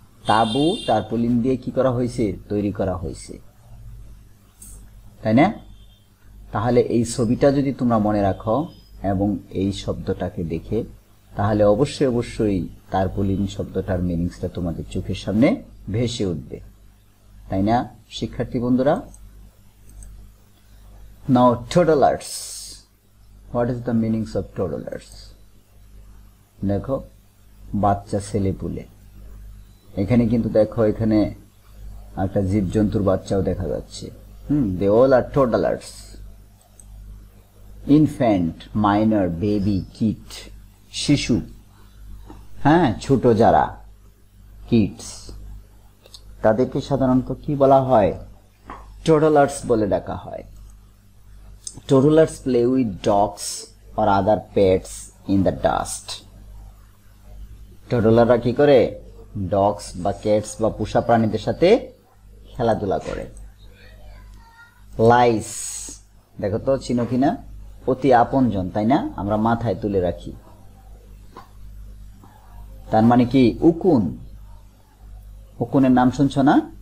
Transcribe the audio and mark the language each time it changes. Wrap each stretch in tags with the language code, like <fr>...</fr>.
<bn>তাঁবু টার্পোলিন দিয়ে কি করা হয়েছে? তৈরি করা হয়েছে, তাই না? তাহলে এই ছবিটা যদি তোমরা মনে রাখো এবং এই শব্দটাকে দেখে, তাহলে অবশ্যই অবশ্যই টার্পোলিন শব্দটার মিনিংসটা তোমাদের চোখের সামনে ভেসে উঠবে, তাই না শিক্ষার্থী বন্ধুরা?</bn> <en>Now toddlers, what is the meanings of toddlers?</en> <bn>দেখো, বাচ্চা ছেলেপুলে। এখানে কিন্তু দেখো, এখানে একটা জীবজন্তুর বাচ্চাও দেখা যাচ্ছে।</bn> <en>they all are toddlers.</en> <bn>Infant, minor, baby, kid, শিশু, হ্যাঁ, ছোট যারা, কিডস, তাদেরকে সাধারণত কি বলা হয়? toddlers বলে ডাকা হয়।</bn> <en>toddlers play with dogs or other pets in the dust.</en> <bn>toddlerরা কি করে? ডগস বা ক্যাটস বা পোষা প্রাণীদের সাথে খেলাধুলা করে। লাইস, দেখো তো চিনো কিনা? অতি আপনজন, তাই না? আমরা মাথায় তুলে রাখি, তার মানে কি? উকুন। উকুনের নাম শুনছো না?</bn>